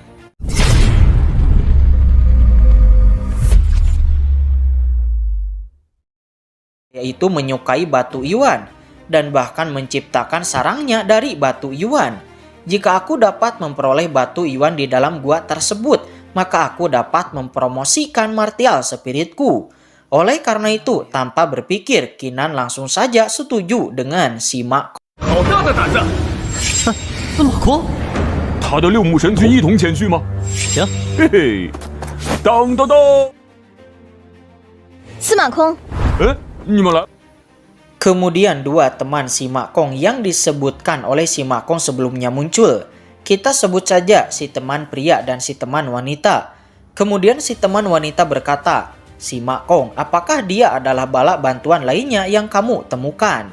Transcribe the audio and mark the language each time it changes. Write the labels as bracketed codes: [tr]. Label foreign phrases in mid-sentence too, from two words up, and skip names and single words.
[id] Yaitu menyukai batu Yuan dan bahkan menciptakan sarangnya dari batu Yuan. Jika aku dapat memperoleh batu Yuan di dalam gua tersebut, maka aku dapat mempromosikan martial spiritku. Oleh karena itu, tanpa berpikir, Qinan langsung saja setuju dengan si Ma Kong. [zh] 好大的胆子！司马光，他的六目神君一同前去吗？行，嘿嘿，当当当！司马空，哎，你们来。 [id] Kemudian dua teman si Ma Kong yang disebutkan oleh si Ma Kong sebelumnya muncul. Kita sebut saja si teman pria dan si teman wanita. Kemudian si teman wanita berkata, "Si Ma Kong, apakah dia adalah bala bantuan lainnya yang kamu temukan?"